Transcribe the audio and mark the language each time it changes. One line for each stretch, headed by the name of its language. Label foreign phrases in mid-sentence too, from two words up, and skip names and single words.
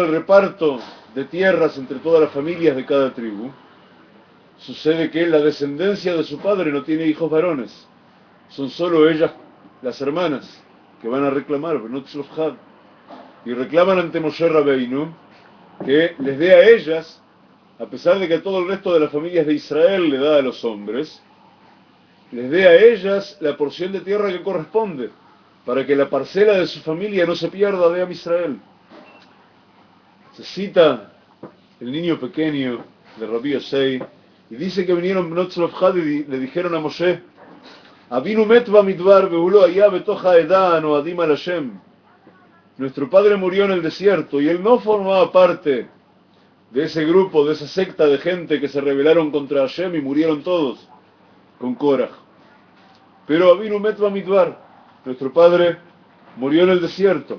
Spanish: del reparto de tierras entre todas las familias de cada tribu, sucede que la descendencia de su padre no tiene hijos varones, son solo ellas, las hermanas, que van a reclamar, pero no Tzlofhad, y reclaman ante Moshe Rabbeinu que les dé a ellas, a pesar de que todo el resto de las familias de Israel le da a los hombres, les dé a ellas la porción de tierra que corresponde, para que la parcela de su familia no se pierda de Am Israel. Se cita el niño pequeño de Rabbi Yosei, y dice que vinieron Bnot Tzlofhad y le dijeron a Moshe,
Hebrew: אבינו מת במדבר והוא לא היה בתוך העדה הנועדים על השם.
Spanish: Nuestro padre murió en el desierto y él no formaba parte de ese grupo, de esa secta de gente que se rebelaron contra Hashem y murieron todos con Korah. Pero
Hebrew: אבינו מת במדבר,
Spanish: nuestro padre murió en el desierto.